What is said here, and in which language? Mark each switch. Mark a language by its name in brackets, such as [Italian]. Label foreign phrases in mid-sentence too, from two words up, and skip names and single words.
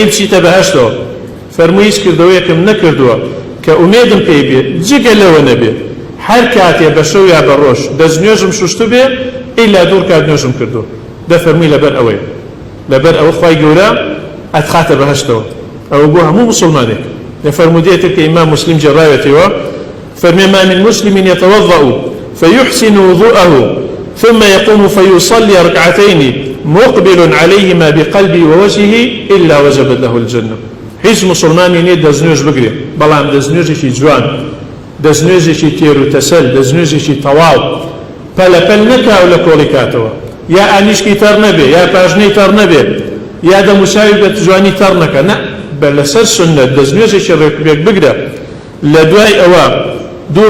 [Central Kurdish] بچیتە بەهەشتەوە فەرمووی هیچ کردەوەیەکم نەکردووە کە ئومێدم پێی بێ جگە لەوە نەبێ هەر کاتێ بە شەو یا بە ڕۆژ دەستنوێژم شوشتو بێ ئیلا دوور کات نوێژم کردووە دەفەرمووی لەبەر ئەوەی لەبەر ئەوە خوای گەورە ئەتخاتە بەهەشتەوە ئەوە بۆ هەموو مسلمانێک لفرموديتك إمام مسلم جرايته فرمي [Arabic] ما من مسلم يتوضأ فيحسن وضوءه ثم يقوم فيصلي ركعتين مقبل عليهما بقلبه ووجهه إلا وجبت له الجنة [Central Kurdish] هیچ مسلمانی نیت دەستنوێژ بگرێ بەڵام دەستنوێژێکی جوان دەستنوێژێکی تێر و تەسەل دەستنوێژێکی تەواو پەلەپەل نەکاو لە کۆڵی کاتەوە یا ئانیشکی تەڕ نەبێ یا پاژنەی تەڕ نەبێ یا دەموساوی بە جوانی تەڕ نەکە نە بە لەسەر سنەت دەستنوێژێکی ڕێک بگرە لە دوای ئەوە دوور